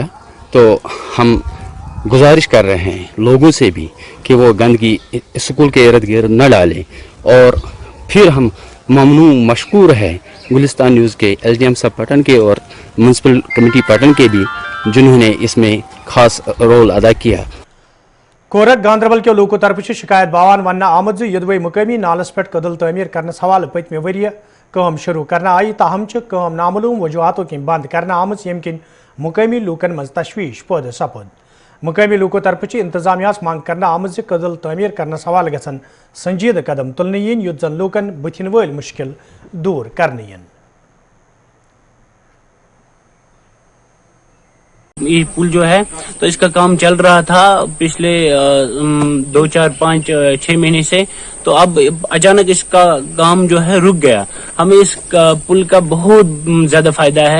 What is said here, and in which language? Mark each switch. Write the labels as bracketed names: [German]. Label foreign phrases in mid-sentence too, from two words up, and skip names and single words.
[Urdu] تو ہم گزارش کر رہے ہیں لوگوں سے بھی کہ وہ گندگی اسکول کے ارد گرد نہ ڈالیں. اور پھر ہم ممنون مشکور ہے گلستان نیوز کے ایس ڈی ایم صاحب پٹن کے اور میونسپل کمیٹی پٹن کے بھی، جنہوں نے اس میں خاص رول ادا کیا. [Kashmiri] कोरक गांधरबल के लोगों तरफ शिकायत बावान वन आमद यदवे मुकामी नालस पे कदल तमीर करने हवाले पतमे वरिय काम शुरू करना आई, ताहम काम नामूलूम वजूहतों कि बंद करना आमज यम किन मुकामी लूकन मज तशवीश पैदा सपद। मुकामी लोगों तरफ इंतजामिया मांग करना आमज कदल तमीर करने हवाले गसन संजीद कदम तुलने इन युत जन लूकन बुथिन वल मुश्किल दूर करने। [Urdu] یہ پل جو ہے تو اس کا کام چل رہا تھا پچھلے 2، 4، 5، 6 مہینے سے. تو اب اچانک اس کا کام جو ہے رک گیا۔ ہمیں اس پل کا بہت زیادہ فائدہ ہے.